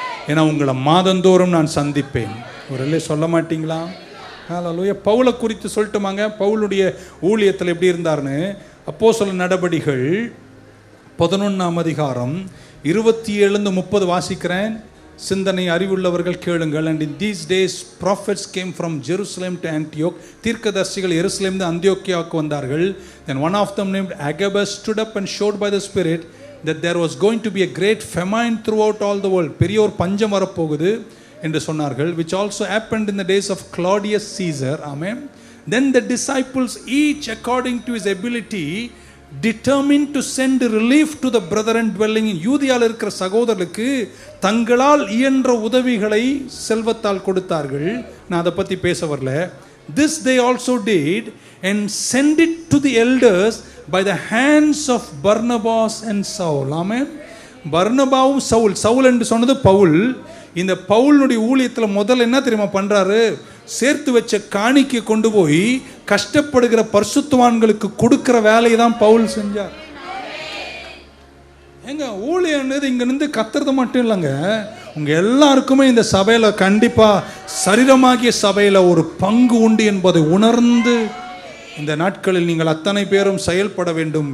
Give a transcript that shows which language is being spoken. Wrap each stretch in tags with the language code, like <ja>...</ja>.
<ta>ஏன்னா உங்களை மாதந்தோறும் நான் சந்திப்பேன். ஒரு சொல்ல மாட்டீங்களா? ஹல்லேலூயா. பவுலை குறித்து சொல்லட்டுமாங்க? பவுலுடைய ஊழியத்தில் எப்படி இருந்தார்னு அப்போஸ்தலர் நடபடிகள் 11ஆம் அதிகாரம் 27-30 வாசிக்கிறேன். சிந்தனை அறிவுள்ளவர்கள் கேளுங்கள்.</ta> <en>And in these days prophets came from Jerusalem to Antioch.</en> <ta>தீர்க்கதரிசிகள் எருசலேமிலிருந்து அந்தியோக்கியாவுக்கு வந்தார்கள்.</ta> <en>Then one of them named Agabus stood up and showed by the Spirit that there was going to be a great famine throughout all the world.</en> <ta>பெரிய ஒரு பஞ்சம் வரப்போகுது என்று சொன்னார்கள்.</ta> <en>Which also happened in the days of Claudius Caesar. Amen. Then the disciples, each according to his ability, determined to send relief to the brethren dwelling in</en> <ta>யூதியாவில் இருக்கிற சகோதரர்களுக்கு தங்களால் இயன்ற உதவிகளை செல்வத்தால் கொடுத்தார்கள். நான் அதை பற்றி பேச வரல.</ta> <en>This they also did and send it to the elders by the hands of Barnabas and Saul. Amen.</en> <ta>பர்னபாவும் Saul, Saul என்று சொன்னது பவுல். இந்த பவுலுடைய ஊழியத்தில் முதல்ல என்ன தெரியுமா பண்றாரு? சேர்த்து வச்ச காணிக்கை கொண்டு போய் கஷ்டப்படுகிற பரிசுத்தவான்களுக்கு கொடுக்கிற வேலையை தான் பவுல் செஞ்சார். எங்க ஊழியம் இங்க இருந்து கத்துறது மட்டும் இல்லைங்க, உங்க எல்லாருக்குமே இந்த சபையில கண்டிப்பா சரீரமாகிய சபையில ஒரு பங்கு உண்டு என்பதை உணர்ந்து இந்த நாட்களில் நீங்கள் அத்தனை பேரும் செயல்பட வேண்டும்.</ta>